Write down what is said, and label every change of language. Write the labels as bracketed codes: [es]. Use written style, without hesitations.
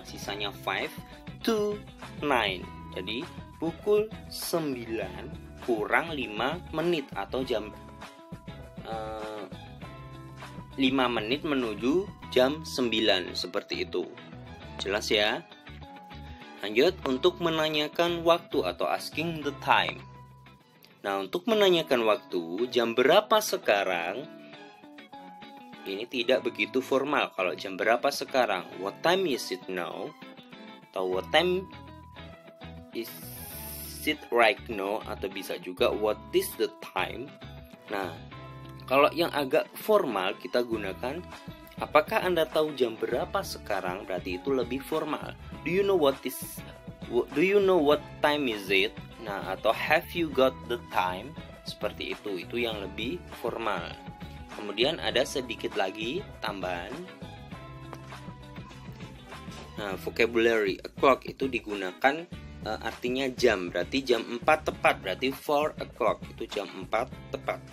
[id] Sisanya 5 to 9. Jadi pukul 9 kurang 5 menit atau jam 5 menit menuju jam 9. Seperti itu. Jelas ya? Lanjut untuk menanyakan waktu atau [en] asking the time. [id] Nah, untuk menanyakan waktu, jam berapa sekarang? Ini tidak begitu formal. Kalau jam berapa sekarang? [en] What time is it now? [id] Atau [en] what time is it right now? [id] Atau bisa juga [en] what is the time? [id] Nah, kalau yang agak formal kita gunakan apakah Anda tahu jam berapa sekarang? Berarti itu lebih formal. [en] Do you know what time is it? [id] Nah, atau [en] have you got the time? [id] Seperti itu yang lebih formal. Kemudian ada sedikit lagi tambahan. Nah, vocabulary o'clock itu digunakan artinya jam. Berarti jam 4 tepat. Berarti 4 o'clock itu jam 4 tepat.